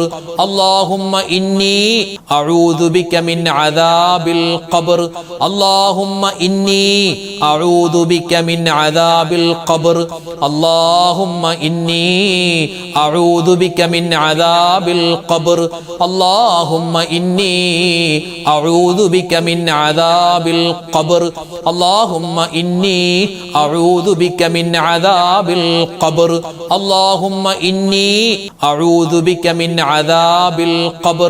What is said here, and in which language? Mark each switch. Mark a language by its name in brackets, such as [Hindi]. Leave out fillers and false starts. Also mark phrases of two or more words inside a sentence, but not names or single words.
[Arabic] اللهم إني أعوذ بك من عذاب القبر. اللهم إني أعوذ بك من عذاب القبر. اللهم إني أعوذ بك من عذاب القبر. اللهم إني أعوذ بك من عذاب القبر. اللهم إني أعوذ بك من عذاب القبر. اللهم إني أعوذ بك من عذاب القبر.